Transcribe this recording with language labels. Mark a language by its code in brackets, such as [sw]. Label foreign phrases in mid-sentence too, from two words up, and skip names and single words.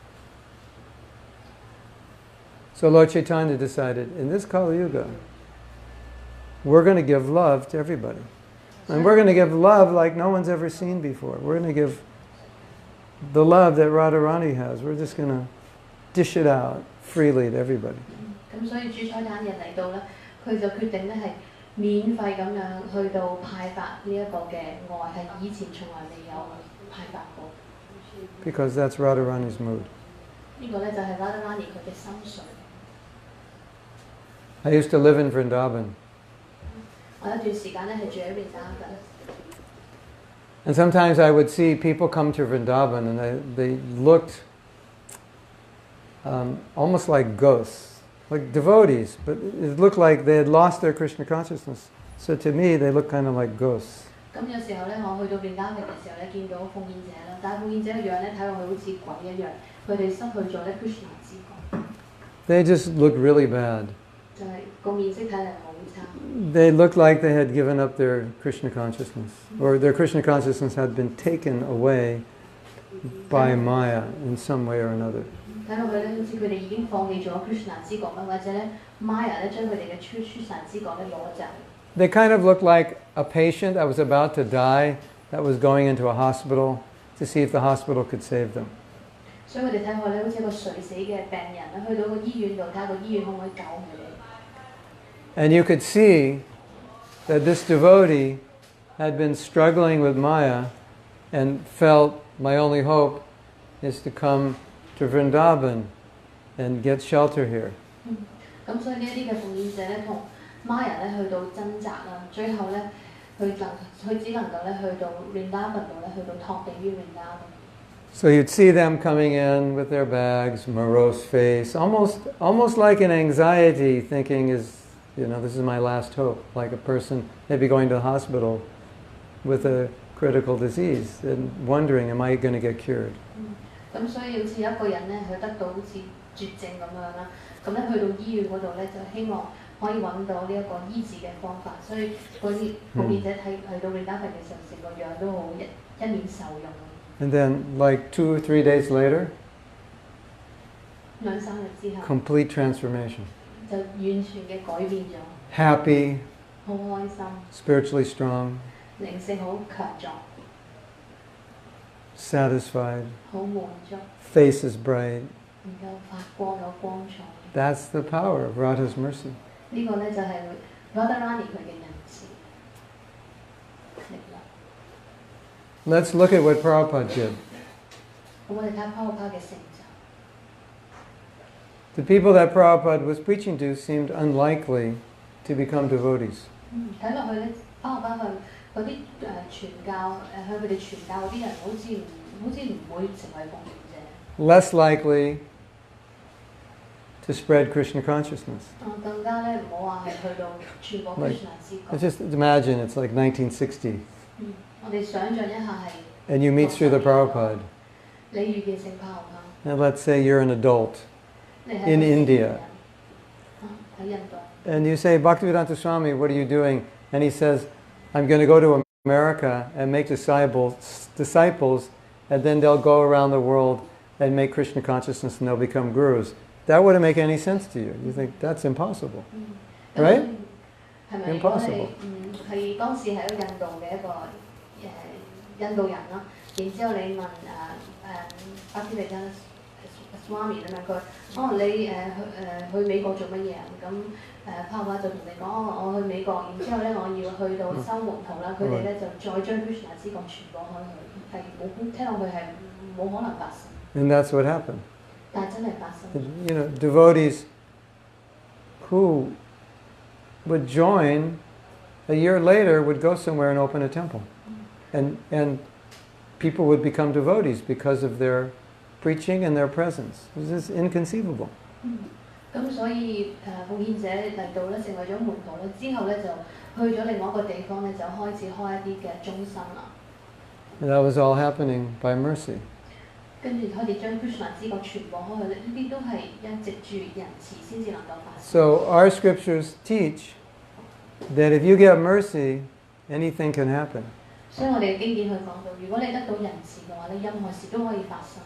[en] So Lord Chaitanya decided, in this Kali Yuga, we're going to give love to everybody. And we're going to give love like no one's ever seen before. We're going to give the love that Radharani has. We're just going to dish it out freely to everybody. [yue] 咁所以主催產人嚟到咧，佢就決定咧係免費咁樣去到派發呢一個嘅愛，係以前從來未有派發過。 [en] Because that's Radharani's mood. [yue] 呢個咧就係 Radharani 佢嘅心水。 [en] I used to live in Vrindavan. [yue] 我有一段時間咧係住喺 Vrindavan。 [en] And sometimes I would see people come to Vrindavan and they looked almost like ghosts, like devotees, but it looked like they had lost their Krishna consciousness. So to me, they looked kind of like ghosts. [yue] 咁有時候咧，我去到 Vrindavan 嘅時候咧，見到奉獻者啦，但係奉獻者嘅樣咧睇落去好似鬼一樣，佢哋失去咗咧 Krishna 之覺。 [en] They just looked really bad. [yue] 就係個面色睇嚟好差。 [en] They looked like they had given up their Krishna consciousness, or their Krishna consciousness had been taken away by Maya in some way or another. [yue] 睇落去咧，好似佢哋已經放棄咗 Krishna 之覺啦，或者咧 Maya 咧將佢哋嘅Krishna 之覺咧攞走。 [en] They kind of looked like a patient that was about to die, that was going into a hospital to see if the hospital could save them. [yue] 所以佢哋睇落咧，好似一個垂死嘅病人啦，去到個醫院度睇下個醫院可唔可以救佢哋。 [en] And you could see that this devotee had been struggling with Maya and felt my only hope is to come to Vrindavan and get shelter here. [yue] 咁所以呢一啲嘅奉獻者咧，同 Maya 咧去到掙扎啦，最後咧佢只能夠咧去到 Vrindavan 度咧，去到托地於 Vrindavan。 [en] So you'd see them coming in with their bags, morose face, almost like an anxiety, thinking this is my last hope, like a person maybe going to the hospital with a critical disease and wondering, am I going to get cured? [yue] 咁所以好似有一個人咧，佢得到好似絕症咁樣啦，咁咧去到醫院嗰度咧，就希望可以揾到呢一個醫治嘅方法，所以嗰啲奉獻者去到 Vrindavan 嘅時候，成個樣都好一面受用。 [en] And then, like 2 or 3 days later, [yue] 2-3 日之後， [en] complete transformation. [yue] 就完全嘅改變咗， [en] Happy, [yue] 好開心， [en] spiritually strong, [yue] 靈性好強壯， [en] satisfied, [yue] 好滿足， [en] face is bright. [yue] 能夠發光有光彩。 [en] That's the power of Radha's mercy. [yue] 呢個咧就係 Radharani 佢嘅仁慈力量。 [en] Let's look at what Prabhupada did. [yue] 咁我哋睇下 Prabhupada 嘅成就。 [en] The people that Prabhupada was preaching to seemed unlikely to become devotees. [yue] 睇落去咧，Prabhupada 向嗰啲傳教向佢哋傳教嗰啲人，好似唔會成為奉獻者。 [en] Less likely to spread Krishna consciousness. [yue] 更加咧唔好話係去到傳播 Krishna 之覺。 [en] Just imagine it's like 1960. [yue] 我哋想象一下係 [en] and you meet Srila Prabhupada, [yue] 你遇見聖帕合 [en] and let's say you're an adult [yue] 你係 [en] in [yue] 一個 [en] India, [yue] 喺印度， [en] and you say, Bhaktivedanta Swami, what are you doing? And he says, I'm going to go to America and make disciples, and then they'll go around the world and make Krishna consciousness and they'll become gurus. That wouldn't make any sense to you. You think that's impossible, right? [yue] 係咪？如果你係當時係一個印度嘅一個印度人啦，然之後你問 Bhaktivedanta Swami 咁樣佢，你去美國做乜嘢啊？咁帕瓦就同你講，我去美國，然之後咧我要去到收門徒啦，佢哋咧就再將 Krishna 之國傳播開去，係冇聽落去係冇可能發生。 [en] And that's what happened. [yue] 但係真係發生。 [en] You know, devotees who would join a year later would go somewhere and open a temple. And people would become devotees because of their preaching and their presence. This is inconceivable. [yue] 咁所以奉獻者嚟到咧，成為咗門徒咧，之後咧就去咗另外一個地方咧，就開始開一啲嘅中心啦。 [en] And that was all happening by mercy. [yue] 跟住佢哋將 Krishna 之國傳播開去咧，呢啲都係一藉住仁慈先至能夠發生。 [en] So our scriptures teach that if you get mercy, anything can happen. [yue] 所以我哋嘅經典去講到，如果你得到仁慈嘅話咧，任何事都可以發生。